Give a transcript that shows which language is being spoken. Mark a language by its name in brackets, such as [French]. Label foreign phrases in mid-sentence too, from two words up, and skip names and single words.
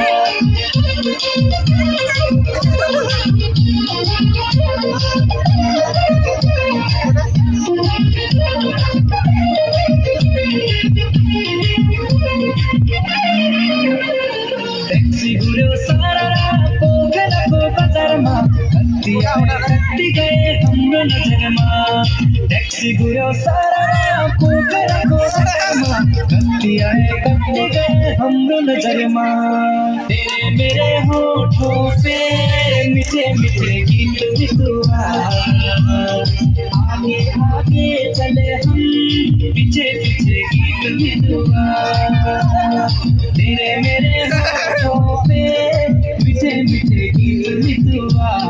[Nepali] ट्याक्सी घुर्यो सारा पोखराको बजारमा कति आए कति गए हाम्रो नजरमा। ट्याक्सी घुर्यो सारा पोखराको बजारमा कति आए कति गए हाम्रो नजरमा। [Hindi] तेरे मेरे होठों पे मीठे मीठे गीत बितुआ। आगे आगे चले हम पीछे पीछे गीत बितुआ। तेरे मेरे होठों पे मीठे मीठे गीत बितुआ।